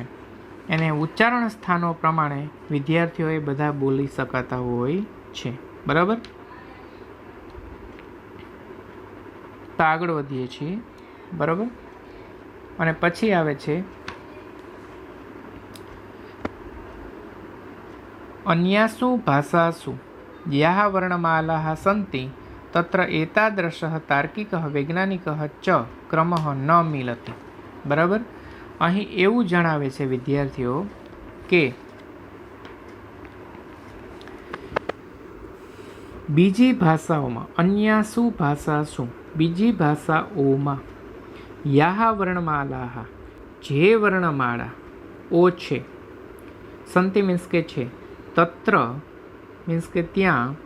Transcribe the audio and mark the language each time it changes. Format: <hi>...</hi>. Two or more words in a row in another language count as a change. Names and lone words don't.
<gu>એને ઉચ્ચારણ સ્થાનો પ્રમાણે વિદ્યાર્થીઓ એ બધા બોલી શકાતા હોય છે, બરાબર. તો આગળ વધીએ છીએ, બરાબર. અને પછી આવે છે</gu> <sa>अन्यासु भाषासु, याः वर्णमालाः सन्ति तत्र एतादृशः तार्किकः वैज्ञानिकः च क्रमः न मिलति। बराबर।</sa> <gu>અહીં એવું જણાવે છે વિદ્યાર્થીઓ કે બીજી ભાષાઓમાં, અન્ય શું ભાષા શું, બીજી ભાષાઓમાં</gu> <sa>याः वर्णमालाः,</sa> <gu>જે વર્ણમાળા ઓ છે, સંતિ મીન્સ કે છે, તત્ર મીન્સ કે ત્યાં,</gu>